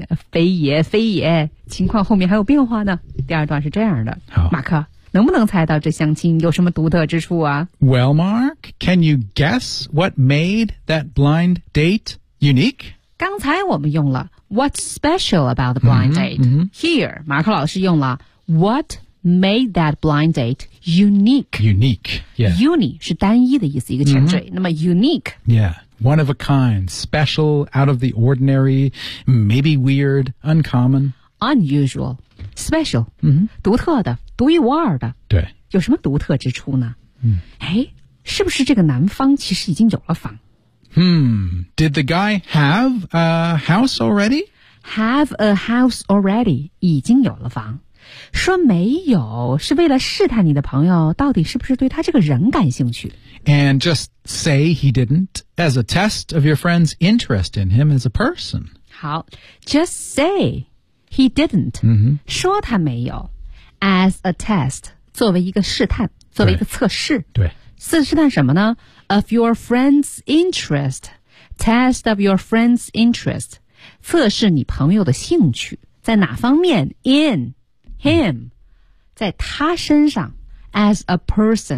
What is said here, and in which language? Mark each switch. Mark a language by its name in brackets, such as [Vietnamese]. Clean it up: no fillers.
[Chinese] 非也，情况后面还有变化呢。第二段是这样的，好，马克能不能猜到这相亲有什么独特之处啊 [English] ？Well, Mark, can you guess what made that blind date unique? [Chinese] 刚才我们用了。 [English] What's special about the blind date? Here, [Chinese] 马克老师用了 [English] What made that blind date unique? Unique, yeah. [Chinese] Uni 是单一的意思，一个前缀。那么 unique, [English] yeah, one of a kind, special, out of the ordinary, maybe weird, uncommon, unusual, special, [Chinese] 独特的，独一无二的。对，有什么独特之处呢？是不是这个男方其实已经有了房？ [English] Did the guy have a house already? Have a house already? [Chinese] 已经有了房。说没有是为了试探你的朋友到底是不是对他这个人感兴趣。 [English] And just say he didn't as a test of your friend's interest in him as a person. [Chinese] 好 , [English] just say he didn't,、 [Chinese] 说他没有 [English] as a test, [Chinese] 作为一个试探作为一个测试。对。对是试探什么呢 [English] ？Of your friend's interest, test of your friend's interest, [Chinese] 测试你朋友的兴趣在哪方面 [English] ？In him, [Chinese] 在他身上 [English] ，as a person.